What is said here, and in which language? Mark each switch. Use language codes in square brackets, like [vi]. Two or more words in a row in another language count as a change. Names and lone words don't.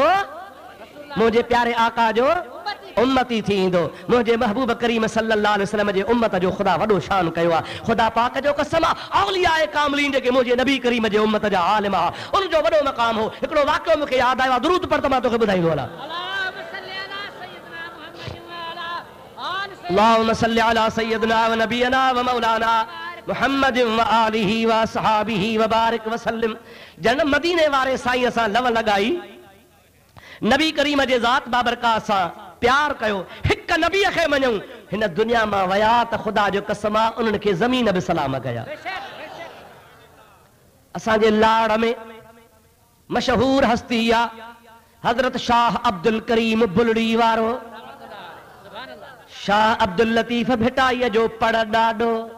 [sd] मुंहिंजे प्यारे आका जो उम्मती थी ईंदो। मुंहिंजे महबूब करीम [ar] صلى الله عليه وسلم [sd] जे उम्मत जो ख़ुदा वॾो शान कयो आहे। ख़ुदा पाक जो कसम आहे, औलियाए कामिलीन जेके मुंहिंजे नबी करीम जे उम्मत जा आलिम आहे, उनजो वॾो मक़ाम हो। हिकिड़ो वाक़ियो मूंखे यादि आयो आहे, दुरूद पढ़ त मां तोखे ॿुधाईंदो हलां। [ar] اللهم صل على سيدنا ونبينا ومولانا محمد وآله وأصحابه وبارك وسلم. [sd] जन मदीने वारे साईं सां लव लॻाई, नबी करीम जे ज़ात बाबरकात सां प्यार कयो, हिक नबीअ खे मञूं, हिन दुनिया मां वया त ख़ुदा जो कसम आहे उन्हनि खे ज़मीन बि सलाम कया। असांजे लाड़ में मशहूर हस्ती आहे हजरत शाह अब्दुल करीम बुलड़ी वारो, शाह अब्दुल लतीफ भिटाई जो पढ़ ॾाढो।